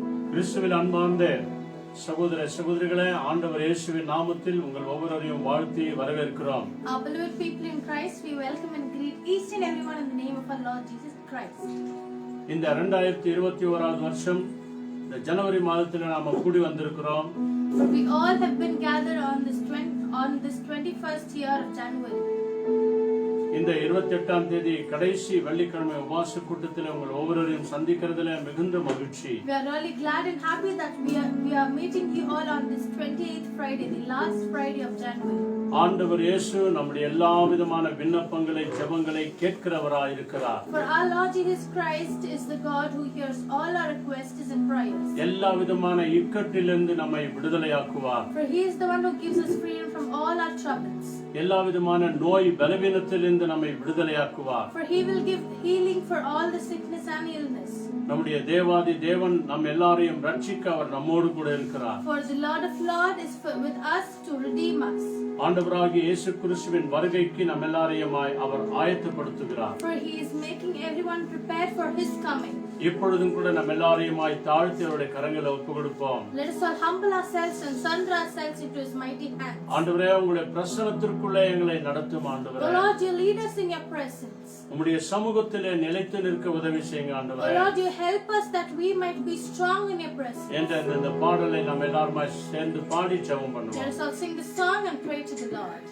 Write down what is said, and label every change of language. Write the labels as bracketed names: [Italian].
[Tamil] கிறிஸ்துவில் அன்பார்ந்த சகோதர சகோதரிகளே, ஆண்டவர் இயேசுவின் நாமத்தில் உங்கள் ஒவ்வொருவரையும் வாழ்த்தி வரவேற்கிறோம். [English] Our beloved people in Christ, we welcome and greet each and everyone in the name of our Lord Jesus Christ. [Tamil] இந்த 2021வது வருஷம் இந்த ஜனவரி மாதத்தில் நாம கூடி வந்திருக்கிறோம். [English] We all have been gathered on this 21st year of January. [Tamil] இந்த 28ஆம் தேதி கடைசி வெள்ளிக்கிழமை உபவாச கூட்டத்தில் உங்கள் ஒவ்வொருவரையும் சந்திக்கிறதுல மிகுந்த மகிழ்ச்சி. [English] We are really glad and happy that we are meeting you all on this 28th Friday, the last Friday of January. [Tamil] ஆண்டவர் இயேசு நம்முடைய எல்லா விதமான விண்ணப்பங்களை ஜெபங்களை கேட்கிறவராய் இருக்கிறார். [English] For our Lord Jesus Christ is the God who hears all our requests and prayers. [Tamil] எல்லா விதமான இக்கட்டிலிருந்து நம்மை விடுதலையாக்குவார். [English] For he is the one who gives us freedom from all our troubles. [Tamil] எல்லா விதமான நோய் பலவீனத்திலிருந்து நம்மை விடுதலையாக்குவார். [English] For he will give healing for all the sickness and illness. [Tamil] நம்முடைய தேவாதி தேவன் நம் எல்லாரையும் ரட்சிக்க அவர் நம்மோடு கூட இருக்கிறார். [English] For the Lord of Lords is with us to redeem us. [Tamil] ஆண்டவராகிய இயேசு கிறிஸ்துவின் வருகைக்கு நம் எல்லாரையும் அவர் ஆயத்தப்படுத்துகிறார். [English] For he is making everyone prepared for his coming. [Tamil] இப்பொழுதும் கூட நம் எல்லாரையும் தாழ்த்தி அவருடைய கரங்களை ஒப்புக்கொடுப்போம். [English] Let us all humble ourselves and surrender ourselves into his mighty hands. [Tamil] ஆண்டவரே, உங்களுடைய பிரசன்னத்திற்குள்ளே எங்களை நடத்தும் ஆண்டவரே. [English] Lord, you lead us in your presence. [Tamil] உம்முடைய சமூகத்திலே நிலைத்து நிற்க உதவி செய்யுங்க ஆண்டவரே. [English] Lord, you help us that we might be strong in your presence. [Tamil] இந்த பாடலை நாம் எல்லாரும் சேர்ந்து பாடி ஜெபம் பண்ணுவோம். [English] Let us all sing the song and pray to the Lord.